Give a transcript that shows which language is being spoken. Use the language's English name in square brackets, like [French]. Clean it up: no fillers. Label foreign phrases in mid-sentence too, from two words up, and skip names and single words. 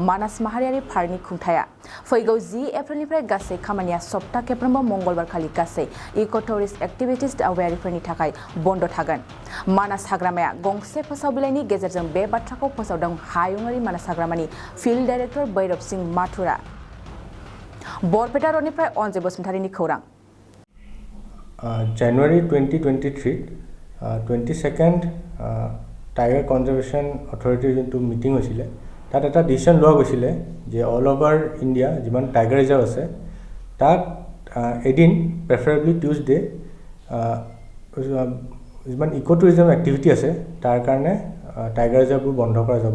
[Bodo] मानास माहारियारि पार्कनि खुंथाया फैगौ 10 एप्रिलनिफ्राय गासै खामानिया सप्ता खेबफ्रोमबो मंगलबारखालि गासै [English] eco tourist activities [Bodo] दावबायारिफोरनि थाखाय बन्द थागोन। मानास हाग्रामाया गंसे फोसाव बिलाइनि गेजेरजों बे बाथ्राखौ फोसावदों। हायुङारि मानास हाग्रामानि फिल्ड डाइरेक्टर भैरब सिंह माथुरा। बरपेटा रडनिफ्राय अनजय बसुमतारीनि खौरां। [Assamese] January 2023 22nd [English] Tiger Conservation [Assamese] অথৰিটিৰ যোনটো মিটিং হৈছিলে তাত এটা ডিচিশ্যন লোৱা গৈছিলে যে [English] all over India [Assamese] যিমান [English] tiger reserve [Assamese] আছে তাত এদিন [English] preferably Tuesday [Assamese] যিমান [English] eco tourism activity [Assamese] আছে তাৰ কাৰণে টাইগাৰ ৰিজাৰ্ভবোৰ বন্ধ কৰা যাব।